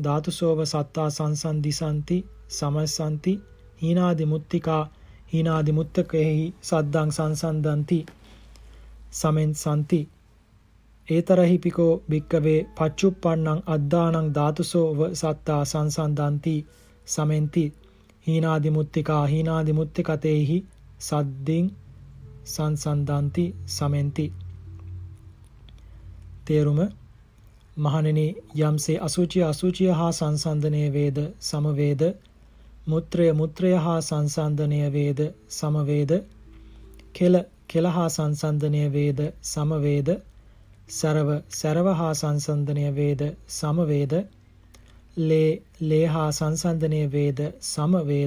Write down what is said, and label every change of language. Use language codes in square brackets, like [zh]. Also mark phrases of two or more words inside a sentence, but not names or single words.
[pi] ධාතුසෝව සත්තා සංසන්දිසන්ති සමස්සන්ති හීනාදි මුත්තිකා හීනාදි මුත්තකේහි සද්දං සංසන්දන්ති සමෙන්සන්ති ඒතරහිපිකෝ භික්කවේ පච්චුප්පන්නං අද්දානං ධාතුසෝව සත්තා සංසන්දන්ති සමෙන්ති හීනාදි මුත්තිකා හීනාදි මුත්තිකතේහි සද්දින් සංසන්දන්ති සමෙන්ති. [si] තේරුම මහණෙනි, යම්සේ අසුචිය අසුචිය හා සංසන්දනය වේද සමවේද, මුත්‍රය මුත්‍රය හා සංසන්දනය වේද සමවේද, කෙල කෙල හා සංසන්දනය වේද සමවේද, සරව සරව හා සංසන්දනය වේද සමවේද, ලේ ලේ හා සංසන්දනය වේද සමවේද.